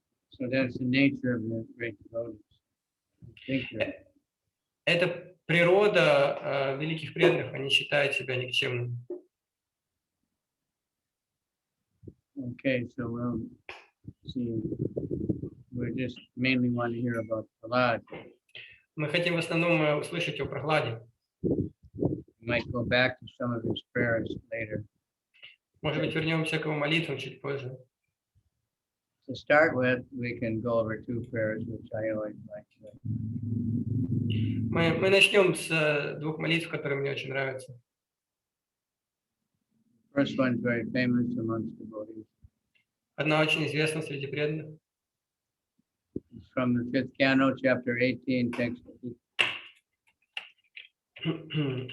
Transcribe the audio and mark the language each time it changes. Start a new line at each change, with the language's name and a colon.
English: So that's the nature of the great devotees.
Russian: Это природа великих преданных, они считают себя никчемными.
English: Okay, so we'll see. We just mainly want to hear about Prahlad.
Russian: Мы хотим в основном услышать о Прахладе.
English: We might go back to some of his prayers later.
Russian: Может быть, вернемся к его молитвам чуть позже.
English: To start with, we can go over 2 prayers, which I always like to.
Russian: Мы начнем с 2 молитв, которые мне очень нравятся.
English: First one is very famous amongst devotees.
Russian: Одна очень известна среди преданных.
English: It's from the 5th canto, chapter 18, text 8.